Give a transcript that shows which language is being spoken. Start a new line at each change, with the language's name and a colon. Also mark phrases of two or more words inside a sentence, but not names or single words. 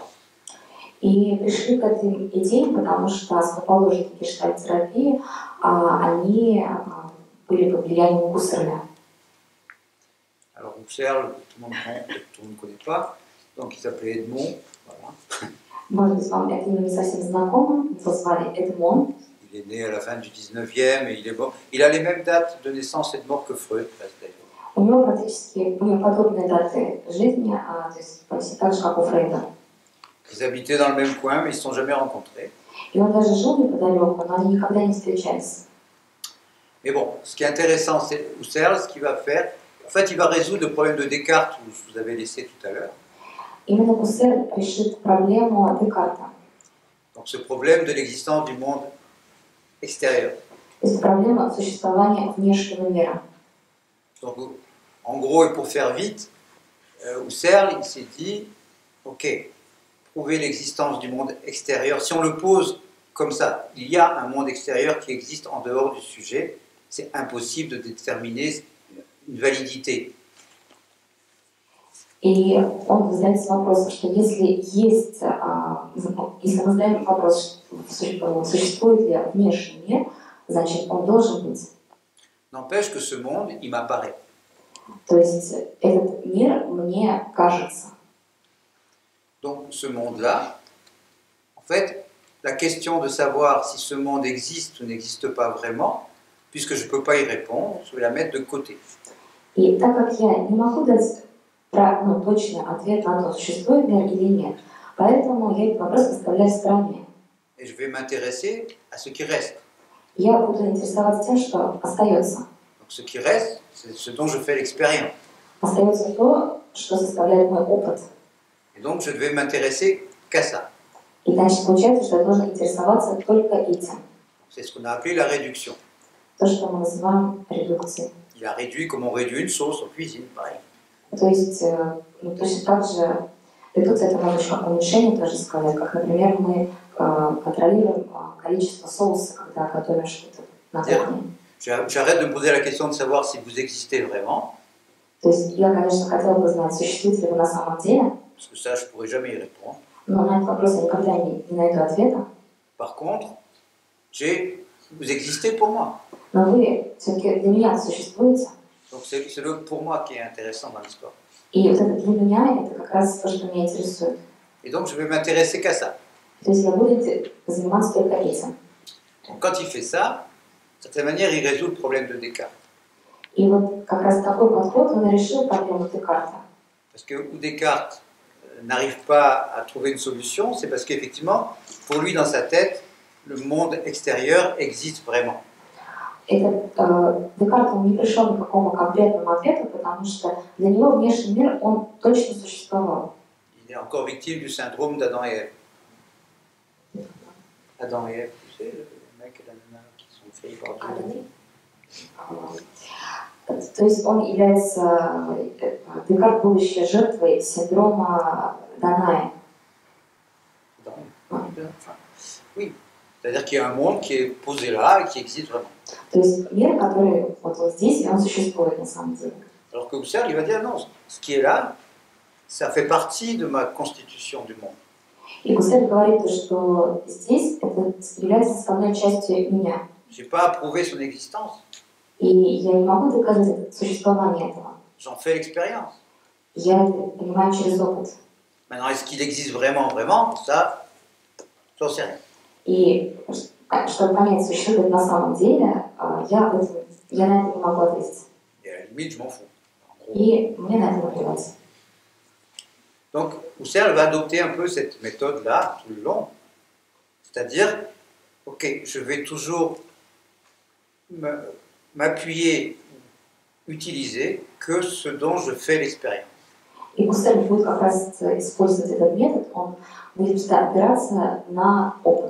Russian: И пришли к этой идее, потому что основоположники гештальт-терапии, они были под влиянием Гуссерля.
French: Alors Husserl, tout le monde ne connaît pas, donc il s'appelait Edmond. Voilà.
Russian: Может быть, вам это имя не совсем знакомо, его звали Эдмон.
French: Il est né à la fin du 19e et il est mort. Il a les mêmes dates de naissance et de mort que Freud, d'ailleurs.
Russian: У него практически подобные даты жизни, то есть почти так же, как у Фрейда.
French: Ils habitaient dans le même coin, mais ils ne se sont jamais rencontrés.
Russian: И он даже жил неподалеку, но они никогда не встречались.
French: Mais bon, ce qui est intéressant, c'est Husserl, ce qu'il va faire. En fait, il va résoudre le problème de Descartes, que je vous avais laissé tout à l'heure.
Russian: Именно Гуссерль решит проблему Декарта.
French: Donc ce problème de l'existence du monde extérieur.
Russian: То есть проблема существования внешнего мира.
French: Donc, en gros, et pour faire vite, Husserl, il s'est dit, ok, prouver l'existence du monde extérieur, si on le pose comme ça, il y a un monde extérieur qui existe en dehors du sujet, c'est impossible de déterminer une validité.
Russian: И он задается вопросом, что если есть, если мы задаем вопрос, существует ли внешний мир, значит он должен быть.
French: N'empêche que ce monde, il m'apparaît.
Russian: То есть этот мир мне кажется.
French: Donc ce monde-là, en fait, la question de savoir si ce monde existe ou n'existe pas vraiment, puisque je ne peux pas y répondre, je vais la mettre de côté.
Russian: И так как я не могу дать точный ответ на то, существует мир или нет, поэтому я этот вопрос оставляю в стороне.
French: Et je vais m'intéresser à ce qui reste.
Russian: Я буду интересоваться тем, что остается.
French: Donc ce qui reste, c'est ce dont je fais l'expérience.
Russian: Остается то, что составляет мой опыт.
French: Et donc je vais m'intéresser qu'à ça.
Russian: И значит, получается, что я должен интересоваться только этим.
French: C'est ce qu'on a appelé la réduction.
Russian: То, что мы называем редукцией.
French: Il a réduit comme on réduit une sauce en cuisine, pareil.
Russian: То есть, точно так же, редукция это можно еще как уменьшение тоже сказать, как, например, мы контролируем количество соуса, когда готовим что-то на кухне.
French: J'arrête de me poser la question de savoir si vous existez vraiment.
Russian: То есть я, конечно, хотела бы знать, существуете ли вы на самом деле,
French: Parce que ça, je ne pourrais jamais y répondre.
Russian: но на этот вопрос я никогда не найду ответа.
French: Par contre, vous existez pour moi.
Russian: Но вы все-таки для меня существуете.
French: Donc c'est le pour moi qui est intéressant dans l'histoire.
Russian: И вот это для меня, это как раз то, что меня интересует.
French: Et donc je vais m'intéresser qu'à ça.
Russian: То есть я буду заниматься только этим.
French: Donc, quand il fait ça, de certaine manière, il résout le problème de Descartes.
Russian: И вот как раз такой подход, он решил проблему Декарта.
French: Parce que où Descartes n'arrive pas à trouver une solution, c'est parce qu'effectivement, pour lui, dans sa tête, le monde extérieur existe vraiment.
Russian: Декарт он не пришел к какому конкретному ответу, потому что для него внешний мир, он точно существовал.
French: Il est encore victime du syndrome d'Adam et Ève. Adam et Ève, tu sais, le mec et la nana qui sont faits par Dieu.
Russian: То есть он является, Декарт был еще жертвой синдрома Даная.
French: Oui, c'est-à-dire qu'il y a un monde qui est posé là et qui existe vraiment.
Russian: То есть мир, который вот здесь, и он существует на самом деле.
French: Alors que Husserl, il va dire non, ce qui est là, ça fait partie de ma constitution du monde.
Russian: И Гуссель говорит, что здесь это является составной частью меня.
French: Je n'ai pas approuvé son existence.
Russian: И я не могу доказать существование этого.
French: J'en fais l'expérience.
Russian: Я это понимаю через опыт.
French: Maintenant, est-ce qu'il existe vraiment, vraiment? Ça, j'en sais rien.
Russian: И чтобы понять, существует на самом деле, я на это не могу ответить.
French: Et à la limite, je m'en fous.
Russian: И мне на это наплевать.
French: Donc, Husserl va adopter un peu cette méthode-là tout le long. C'est-à-dire, ok, je vais toujours m'appuyer, utiliser que ce dont je fais l'expérience.
Russian: И Гуссель будет как раз использовать этот метод, он будет всегда опираться на опыт.